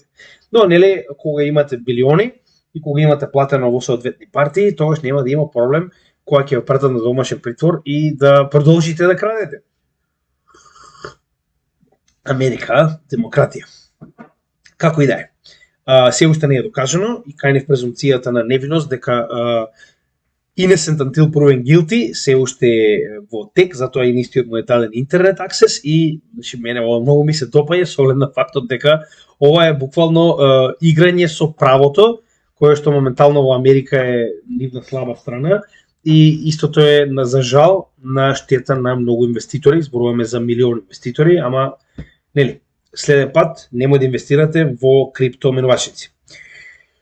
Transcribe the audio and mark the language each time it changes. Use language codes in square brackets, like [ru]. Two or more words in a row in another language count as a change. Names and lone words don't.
[mk] Но, нели, кога имате билиони и кога имате платено во соодветни партии, тогаш нема да има проблем кога ќе пратат на домашен притвор и да продолжите да крадете. Америка, демократија. Како и да е. Се уште не е докажано и кај презумцијата на невиност дека [en] innocent until proven guilty [mk] се уште во тек, затоа и истиот му е даден [en] internet access [mk] и значи мене ова многу ми се допаѓа со оглед на фактот дека ова е буквално играње со правото, кое што моментално во Америка е нивна слаба страна и истото е за жал на штета на многу инвеститори, зборуваме за милиони инвеститори, ама нели следен пат немој да инвестирате во криптоменувачници.